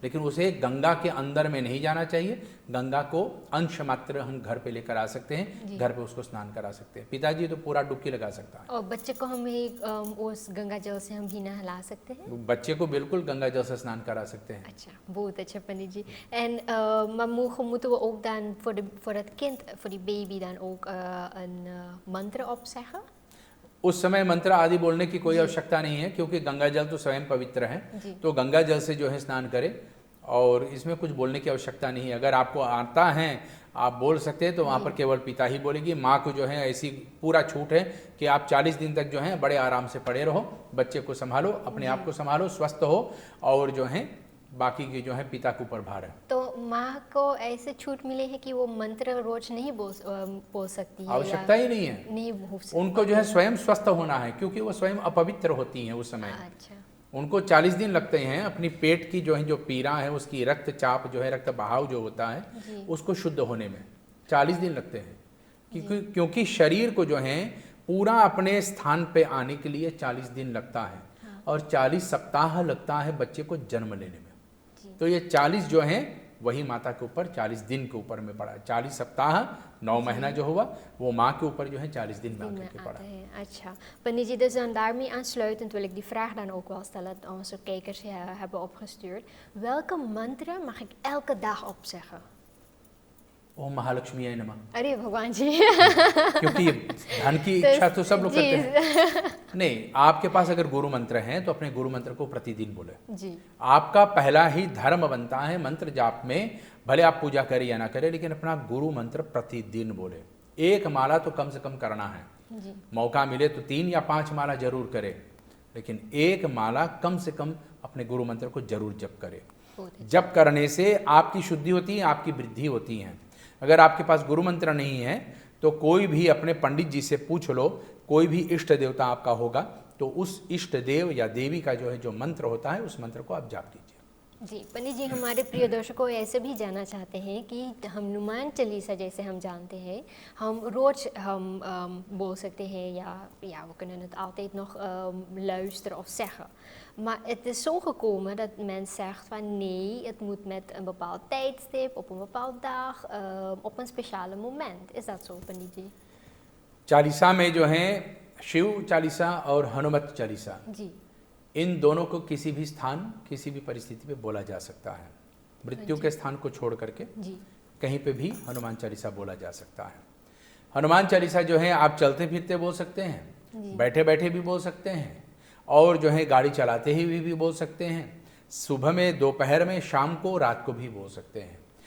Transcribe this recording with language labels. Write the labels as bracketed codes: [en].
[hi] लेकिन उसे गंगा के अंदर में नहीं जाना चाहिए, गंगा को अंश मात्र हम घर पे लेकर आ सकते हैं, घर पे उसको स्नान करा सकते हैं। पिताजी तो पूरा डुबकी लगा सकता है। और बच्चे को हम ही उस गंगा जल से हम भी नहला सकते हैं? बच्चे को बिल्कुल गंगा जल से स्नान करा सकते हैं। अच्छा, बहुत अच्छा पंडित जी। [nl] En maar moeten we ook dan voor het kind, voor die baby dan ook een mantra opzeggen? [hi] उस समय मंत्र आदि बोलने की कोई आवश्यकता नहीं है, क्योंकि गंगा जल तो स्वयं पवित्र है, तो गंगा जल से जो है स्नान करें और इसमें कुछ बोलने की आवश्यकता नहीं है। अगर आपको आता है आप बोल सकते हैं, तो वहाँ पर केवल पिता ही बोलेगी। माँ को जो है ऐसी पूरा छूट है कि आप 40 दिन तक जो है बड़े आराम से पड़े रहो, बच्चे को संभालो, अपने आप को संभालो, स्वस्थ हो, और जो है बाकी की जो है पिता के ऊपर भार है। तो माँ को ऐसे छूट मिले है कि वो मंत्र रोज नहीं बोल सकती है? आवश्यकता ही नहीं है, नहीं उनको जो है स्वयं स्वस्थ होना है, क्योंकि वो स्वयं अपवित्र होती हैं उस समय। अच्छा। उनको 40 दिन लगते हैं अपनी पेट की जो है जो पीड़ा है, उसकी रक्तचाप जो है, रक्त बहाव जो होता है, उसको शुद्ध होने में 40 दिन लगते हैं, क्योंकि शरीर को जो है पूरा अपने स्थान पे आने के लिए 40 दिन लगता है, और 40 सप्ताह लगता है बच्चे को जन्म लेने में। तो ये 40 जो हैं वही माता के ऊपर 40 दिन के ऊपर में पड़ा। 40 सप्ताह 9 महीना जो हुआ वो माँ के ऊपर जो है 40 दिन में आकर के पड़ा। अच्छा पंडित जी, [nl] dus dan daarmee aansluitend wil ik die vraag dan ook wel stellen dat onze kijkers hebben opgestuurd. Welke mantra mag ik elke dag opzeggen? [hi] ओम महालक्ष्मी नमः। अरे भगवान जी क्योंकि धन की इच्छा तो सब लोग करते हैं। नहीं, आपके पास अगर गुरु मंत्र है तो अपने गुरु मंत्र को प्रतिदिन बोले जी। आपका पहला ही धर्म बनता है मंत्र जाप में, भले आप पूजा करें या ना करें, लेकिन अपना गुरु मंत्र प्रतिदिन बोले। एक माला तो कम से कम करना है जी। मौका मिले तो 3 या 5 माला जरूर करे, लेकिन एक माला कम से कम अपने गुरु मंत्र को जरूर जप करे। जप करने से आपकी शुद्धि होती है, आपकी वृद्धि होती है। अगर आपके पास गुरु मंत्र नहीं है तो कोई भी अपने पंडित जी से पूछ लो, कोई भी इष्ट देवता आपका होगा तो उस इष्ट देव या देवी का जो है जो मंत्र होता है उस मंत्र को आप जाप कीजिए। जी पंडित जी, हमारे प्रिय दर्शकों ऐसे भी जानना चाहते हैं कि हनुमान चालीसा जैसे हम जानते हैं, हम रोज हम बोल सकते हैं [nl] ja, we kunnen het altijd nog luisteren of zeggen. Maar het is zo gekomen dat men zegt van nee, het moet met een bepaald tijdstip, op een bepaalde dag, op een speciale moment. Is dat zo, पंडित जी? [hi] चालीसा में जो है शिव चालीसा और हनुमत चालीसा, जी, इन दोनों को किसी भी स्थान किसी भी परिस्थिति पे बोला जा सकता है। मृत्यु के स्थान को छोड़ करके जी, कहीं पे भी हनुमान चालीसा बोला जा सकता है। हनुमान चालीसा जो है आप चलते फिरते बोल सकते हैं, बैठे बैठे भी बोल सकते हैं, और जो है गाड़ी चलाते ही भी बोल सकते हैं, सुबह में, दोपहर में, शाम को, रात को भी बोल सकते हैं।